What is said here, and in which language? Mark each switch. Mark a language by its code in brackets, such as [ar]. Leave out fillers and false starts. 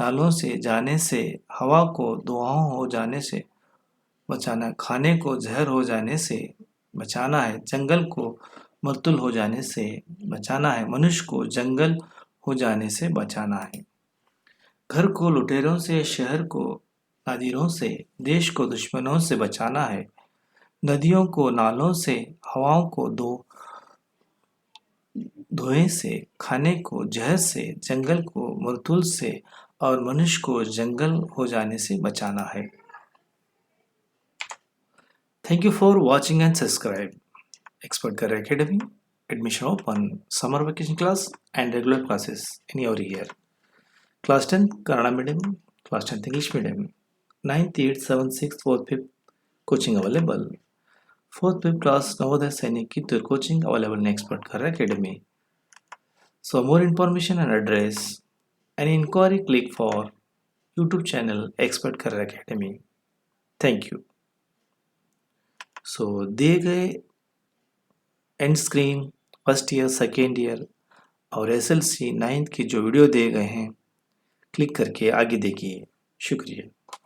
[hi] से जाने से, हवा को धुआं हो जाने से बचाना, खाने को जहर हो जाने से बचाना है, जंगल को मर्तुल हो जाने से बचाना है, मनुष्य को जंगल हो जाने से बचाना है, घर को लुटेरों से, शहर को नादिरों से, देश को दुश्मनों से बचाना है, नदियों को नालों से, हवाओं को धुएं से, खाने को जहर से, जंगल को मर्तुल से और मनुष्य को जंगल हो जाने से बचाना है। [en] Thank you for watching and subscribe. Expert Career Academy. Admission open. Summer vacation class and regular classes in your year. Class 10 Kannada medium, class 10 English medium. 9th, 8th, 7th, 6th, 4th, 5th coaching available. 4th, 5th class Navodaya Sainik Kittur coaching available in Expert Career Academy. So more information and address and inquiry click for YouTube channel Expert Career Academy. Thank you. [hi] सो दिए गए and screen first year, second year और SLC 9th के जो video दिए गए हैं, click करके आगे देखिए। शुक्रिया।